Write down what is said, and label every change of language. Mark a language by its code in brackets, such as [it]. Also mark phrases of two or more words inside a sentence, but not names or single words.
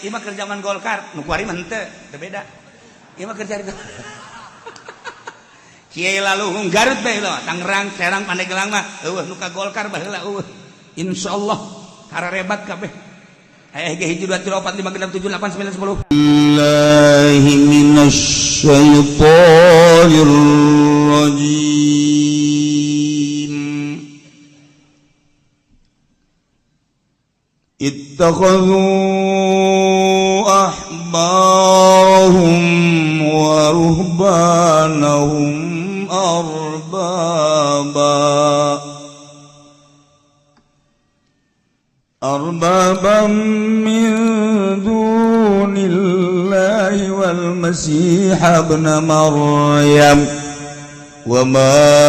[su] Ieu mah keur zaman Golkar, nu kuari mah henteu, teu beda. Ieu mah keur cari Kiai lalu Garut bae lo, Tangerang, Serang, Pandeglang mah eueuh nu ka Golkar baheula eueuh. [ar] إن شاء الله [su] hararebat kabeh. Aya ge 1 2 3 4 5 6 7 8 9 10. [ar] بالله من الشيطان الرجيم. اتخذوا أحبارهم ورهبانهم أربابا من دون الله والمسيح ابن مريم وما